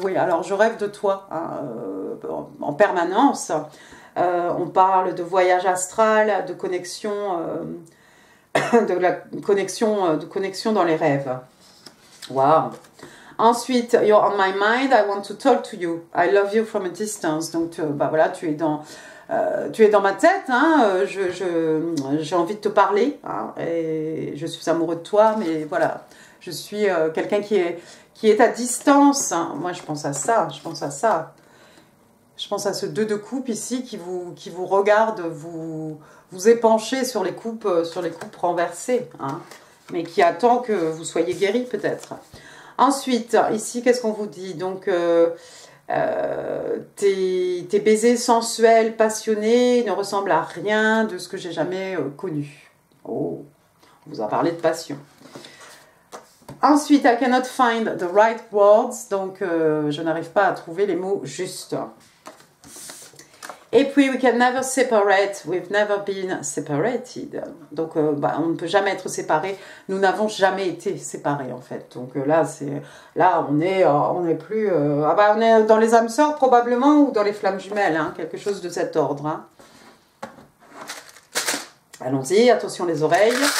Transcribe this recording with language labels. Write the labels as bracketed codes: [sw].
[fr] Oui, alors je rêve de toi hein, en permanence. On parle de voyage astral, de connexion, de connexion dans les rêves. Wow. Ensuite, [en] you're on my mind, I want to talk to you. I love you from a distance. [fr] Donc, voilà, tu es dans ma tête, hein, j'ai envie de te parler, hein, et je suis amoureux de toi, mais voilà, je suis quelqu'un qui est à distance. Hein. Moi, je pense à ça, je pense à ce 2 de coupe ici qui vous regarde, vous épancher sur les coupes renversées, hein, mais qui attend que vous soyez guéri peut-être. Ensuite, ici, qu'est-ce qu'on vous dit? Donc, tes baisers sensuels, passionnés ne ressemblent à rien de ce que j'ai jamais connu. Oh. On vous a parlé de passion. Ensuite, [en] I cannot find the right words. [fr] Donc, je n'arrive pas à trouver les mots justes. Et puis, [en] we can never separate, we've never been separated. [fr] Donc, on ne peut jamais être séparés. Nous n'avons jamais été séparés, en fait. Donc là, on est plus... on est dans les âmes sœurs, probablement, ou dans les flammes jumelles, hein, quelque chose de cet ordre. Hein. Allons-y, attention les oreilles.